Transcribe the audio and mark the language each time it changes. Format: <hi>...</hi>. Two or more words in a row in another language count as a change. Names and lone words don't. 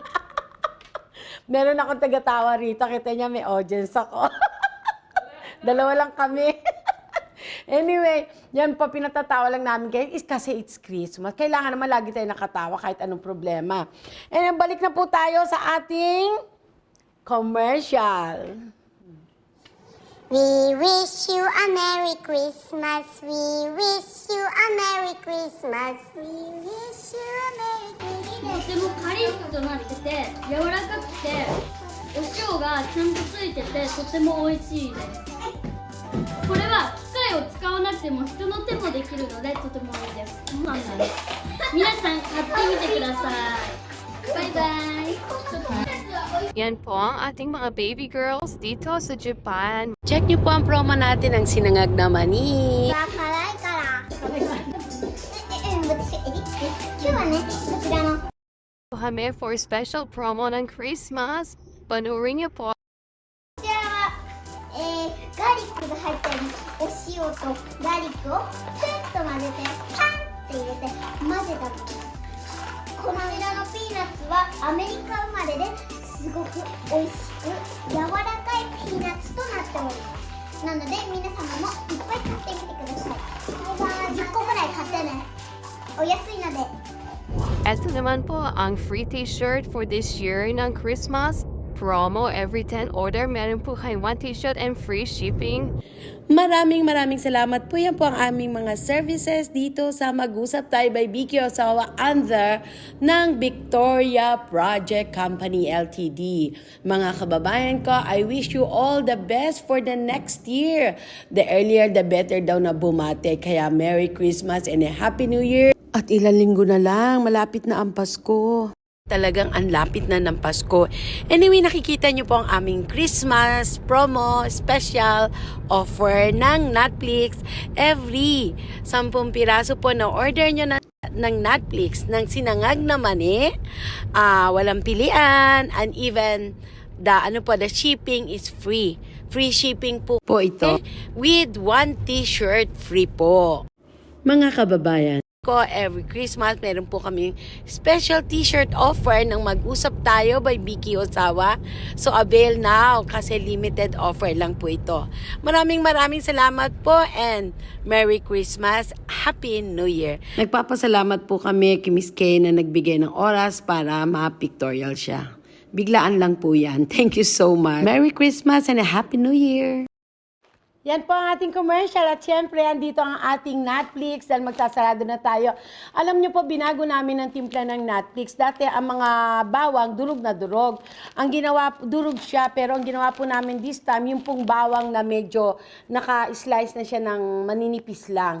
<tl>Meron akong taga-tawa rito. Kita niya, may audience ako. Dalawa lang kami. Anyway, yan po, pinatatawa lang namin kayo kasi</tl> <en>it's Christmas.</en> <tl>Kailangan naman lagi tayo nakatawa kahit anong problema. And balik na po tayo sa ating commercial.</tl> <en>We wish you a Merry Christmas. We wish you a Merry Christmas. We wish you a Merry Christmas.</en> <ja>とてもカリッとなってて柔らかくてお塩がちゃんとついててとても美味しいです。これは機械を使わなくても人の手もできるのでとてもいいです。皆さん買ってみてください。バイバイ。</ja> <tl>Yan po ang ating mga</tl> <en>baby girls</en> <tl>dito sa Japan. Check niyo po ang promo natin ng sinangag na mani.</tl> <ja>辛いから。私、今日はね、こちらの</ja> <tl>Kami</tl> <en>for special promo</en> <tl>ng Christmas. Panurin niyo po.</tl> <ja>こちらは、ガーリックが入ってるお塩とガーリックをキュッと混ぜてパンって入れて混ぜたものです。こちらのピーナッツはアメリカ生まれですごく美味しく柔らかいピーナッツとなっております。なので皆様もいっぱい買ってみてください。10個ぐらい買ってね。お安いので。</ja> <tl>Ito naman po ang</tl> <en>free t-shirt for this year</en> <tl>ng Christmas.</tl> <en>Promo every 10 order.</en> <tl>Meron po kayo</tl> <en>1 t-shirt and free shipping.</en> <tl>Maraming salamat po. Yan po ang aming mga services dito sa Mag-usap Tayo by Vicky Osawa under ng Victoria Project Company Ltd. Mga kababayan ko,</tl> <en>I wish you all the best for the next year. The earlier, the better</en> <tl>daw na bumate.</tl> <en>Kaya Merry Christmas and a Happy New Year.</en> <tl>At ilang linggo na lang, malapit na ang Pasko. Talagang ang lapit na ng Pasko. Anyway, nakikita nyo po ang aming</tl> <en>Christmas promo special offer</en> <tl>ng Netflix. Every 10 piraso po na order nyo na ng Netflix ng Sinangag na Mani. Walang pilian,</tl> <en>and even the shipping is free. Free shipping</en> <tl>po ito.</tl> <en>With 1 t-shirt free po.</en> <tl>Mga kababayan ko, every Christmas meron po kami</tl> <en>special t-shirt offer</en> <tl>ng Mag-usap Tayo by Vicky Osawa. So</tl> <en>avail now</en> <tl>kasi</tl> <en>limited offer</en> <tl>lang po ito. Maraming salamat po</tl> <en>and Merry Christmas, Happy New Year.</en> <tl>Nagpapasalamat po kami kay Miss Kay na nagbigay ng oras para ma-pictorial siya. Biglaan lang po yan.</tl> <en>Thank you so much. Merry Christmas and a Happy New Year.</en> <tl>Yan po ang ating commercial at syempre andito ang ating Netflix dahil magsasarado na tayo. Alam niyo po, binago namin ang timpla ng Netflix. Dati ang mga bawang durog na durog. Durog siya, pero ang ginawa po namin</tl> <en>this time,</en> <tl>yung pong bawang na medyo naka-slice na siya ng maninipis lang.</tl>